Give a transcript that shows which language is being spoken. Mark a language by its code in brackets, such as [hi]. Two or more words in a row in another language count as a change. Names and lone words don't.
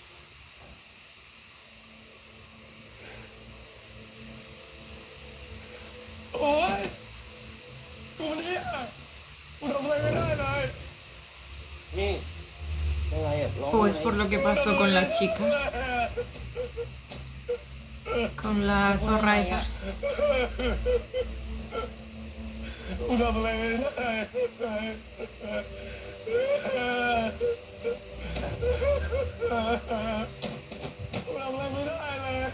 [th] โอ๊ยกูเนี่ยกูทำอะไรไม่ได้เลยนี่อะไรอ่ะร้อง [es] O es por lo que pasó con la chica, con la zorra esa. [th] กูทำอะไรไม่ได้กูทำอะไรไม่ได้เลย